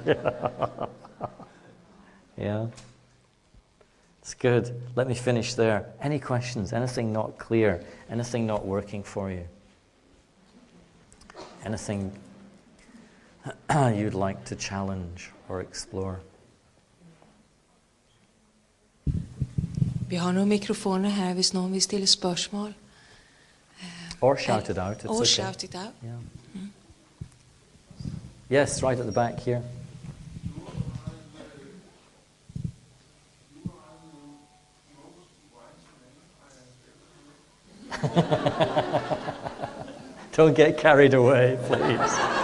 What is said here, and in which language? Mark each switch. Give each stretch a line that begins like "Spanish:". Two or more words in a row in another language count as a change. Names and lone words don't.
English: Yeah. It's good. Let me finish there. Any questions? Anything not clear? Anything not working for you? Anything you'd like to challenge or explore?
Danish: Vi har nogle mikrofoner her, hvis nogen vil stille spørgsmål.
English: Or shout it out. It's or okay. shout it out. Yeah. Yes, right at the back here. Don't get carried away, please.